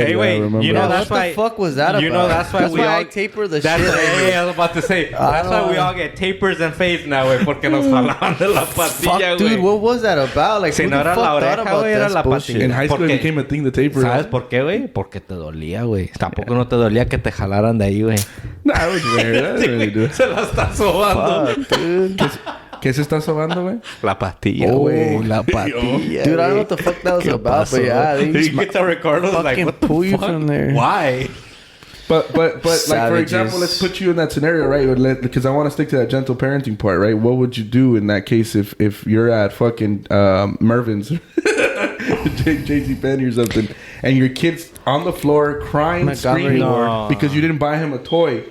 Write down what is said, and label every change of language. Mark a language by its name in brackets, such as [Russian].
[English] Hey, wait. That's why... What the fuck was that about? That's why I taper the shit. Hey, I was about to say. That's why we all get tapers and fades now, güey. [Spanish] Porque nos jalaban de la patilla, güey. [English] Dude, what was that about? Like, who the fuck thought about that bullshit? In high school it became a thing, the taper. [Spanish] ¿Sabes por qué, güey? Porque te dolía, güey. Tampoco no te dolía que te jalaran de ahí, güey. [English] Nah, it was weird. [Spanish] Se la está sobando. [English] Fuck, dude. [Spanish] ¿Qué se está sobando, güey? La pastilla, güey. La pastilla. [English] Dude, I don't know what the fuck that was about, but yeah. You get to record like, what the pull you fuck? from there. Why? But like, for example, let's put you in that scenario, right? Because I want to stick to that gentle parenting part, right? What would you do in that case if you're at fucking Mervyn's, JC Penney or something, and your kid's on the floor crying, screaming because you didn't buy him a toy?